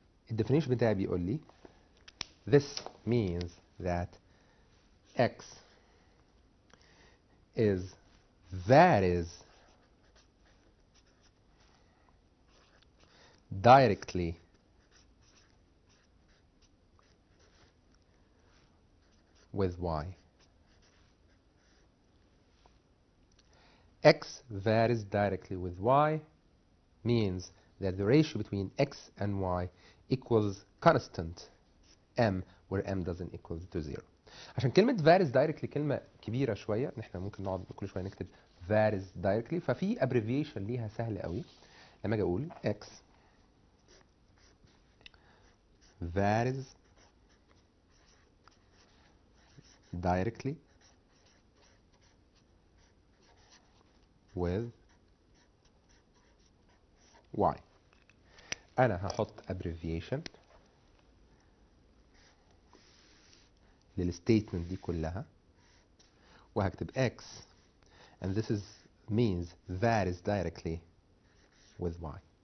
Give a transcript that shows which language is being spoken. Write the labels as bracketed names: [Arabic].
[English] the definition [Arabic] بتاعي بيقول لي [English] this means that x varies directly with y. X varies directly with y means that the ratio between x and y equals constant m, where m doesn't equal to 0. [Arabic] عشان كلمة varies directly كلمة كبيرة شوية، نحن ممكن نقعد كل شوية نكتب varies directly، ففي abbreviation ليها سهل قوي. لما اجي اقول x varies directly [English] with y، [Arabic] انا هحط [English] abbreviation [Arabic] للستيتمنت دي كلها وهكتب [English] x and this means varies directly with y.